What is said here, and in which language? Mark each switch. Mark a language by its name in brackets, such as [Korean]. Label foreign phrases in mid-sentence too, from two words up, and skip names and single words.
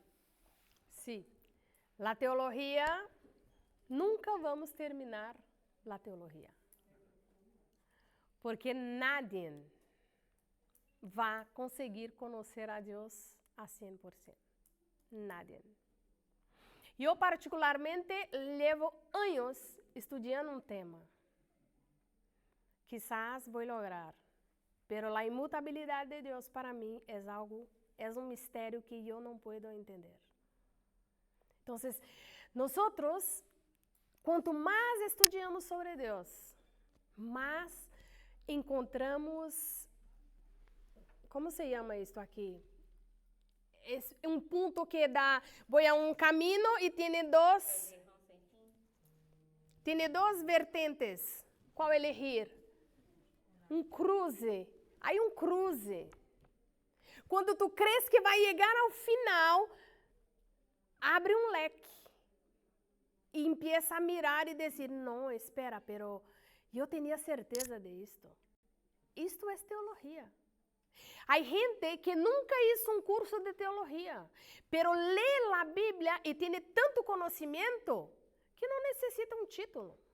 [Spanish] Sí, la teología, nunca vamos terminar la teología, porque nadie va a conseguir conocer a Deus a 100%. Nadie. [Portuguese] Eu particularmente levo anos estudando um tema. Quizás vou lograr, pero a imutabilidade de Deus para mim é um mistério que eu não posso entender. Então, nós, quanto mais estudamos sobre Deus, mais encontramos, como se chama isto aqui? É um ponto que dá, vou a um caminho e tem duas vertentes. Qual elegir? Um cruze. Aí um cruze. Quando tu crees que vai chegar ao final, abre um leque e [Spanish] empieza a mirar [Portuguese] e dizer, não, espera, pero eu tinha certeza de isto. Isto é teologia. Há gente que nunca hizo um curso de teologia, pero lê a Bíblia e tem tanto conhecimento que não necessita um título.